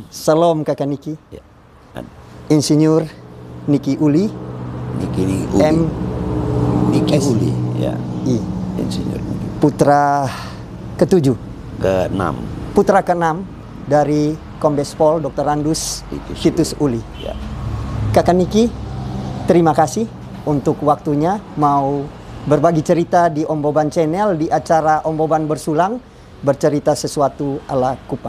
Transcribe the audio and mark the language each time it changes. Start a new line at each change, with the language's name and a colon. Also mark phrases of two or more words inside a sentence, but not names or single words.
Indonesian: Salam Kakak Niki. Ya. Insinyur Niki Uli. Niki Uli. Niki Uli. Ya. Insinyur Niki. Putra ke-7. Ke-6. Putra ke-6 dari Kombes Pol Dr. Randus Titus Uli. Ya. Kakak Niki, terima kasih untuk waktunya mau berbagi cerita di Om Boban Channel di acara Om Boban Bersulang, bercerita sesuatu ala Kupang.